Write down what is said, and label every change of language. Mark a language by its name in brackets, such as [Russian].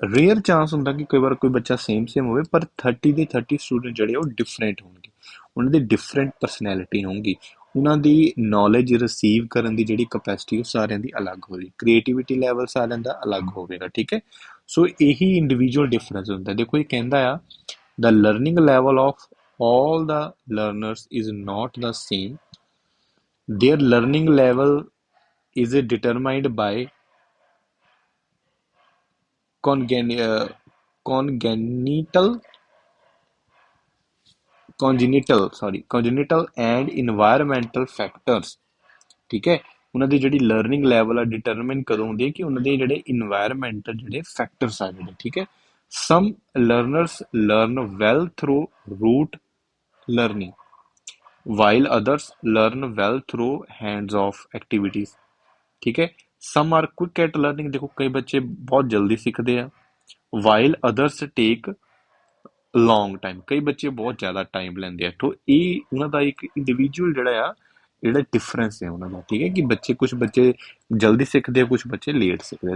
[Punjabi] Rare chance ਹੁੰਦਾ ਕਿ ਕਈ ਵਾਰ ਕੋਈ ਬੱਚਾ ਸੇਮ ਹੋਵੇ, ਪਰ 30 ਦੇ 30 ਸਟੂਡੈਂਟ ਜਿਹੜੇ ਉਹ ਡਿਫਰੈਂਟ ਹੋਣਗੇ, ਉਹਨਾਂ ਦੀ ਡਿਫਰੈਂਟ ਪਰਸਨੈਲਿਟੀ ਹੋਊਗੀ, ਉਹਨਾਂ ਦੀ ਨੌਲੇਜ ਰਿਸੀਵ ਕਰਨ ਦੀ ਜਿਹੜੀ ਕਪੈਸਿਟੀ ਉਹ ਸਾਰਿਆਂ ਦੀ ਅਲੱਗ ਹੋਵੇਗੀ, ਕ੍ਰੀਏਟੀਵਿਟੀ ਲੈਵਲ ਸਾਰਿਆਂ ਦਾ ਅਲੱਗ ਹੋਵੇਗਾ। ਠੀਕ ਹੈ, ਸੋ ਇਹੀ ਇੰਡੀਵਿਜੂਅਲ ਡਿਫਰੈਂਸ ਹੁੰਦਾ। ਦੇਖੋ ਇਹ ਕਹਿੰਦਾ ਆ [English] The learning level of all the learners is not the same. Their learning level is determined by congen- uh, congenital congenital and environmental factors। [Punjabi] ਠੀਕ ਹੈ, ਉਹਨਾਂ ਦੀ ਜਿਹੜੀ ਲਰਨਿੰਗ ਲੈਵਲ ਆ ਡਿਟਰਮਿਨ ਕਦੋਂ ਹੁੰਦੀ ਹੈ ਕਿ ਉਹਨਾਂ ਦੇ ਜਿਹੜੇ ਇਨਵਾਇਰਮੈਂਟਲ ਜਿਹੜੇ ਫੈਕਟਰਸ ਆ ਜਿਹੜੇ, ਠੀਕ ਹੈ। [English] Some learners learn well through rote learning while others learn well through hands off activities। [Punjabi] ਠੀਕ ਹੈ, [English] some are quick at learning, [Punjabi] ਦੇਖੋ ਕਈ ਬੱਚੇ ਬਹੁਤ ਜਲਦੀ ਸਿੱਖਦੇ ਆ, [English] while others take long time, [Punjabi] ਕਈ ਬੱਚੇ ਬਹੁਤ ਜ਼ਿਆਦਾ ਟਾਈਮ ਲੈਂਦੇ ਆ। ਤੋਂ ਇਹ ਉਹਨਾਂ ਦਾ ਇੱਕ ਇੰਡੀਵਿਜੂਅਲ ਜਿਹੜਾ ਆ, ਜਿਹੜਾ ਡਿਫਰੈਂਸ ਹੈ ਉਹਨਾਂ ਦਾ, ਠੀਕ ਹੈ, ਕਿ ਬੱਚੇ ਕੁਝ ਬੱਚੇ ਜਲਦੀ ਸਿੱਖਦੇ ਆ, ਕੁਝ ਬੱਚੇ ਲੇਟ ਸਿੱਖਦੇ ਆ।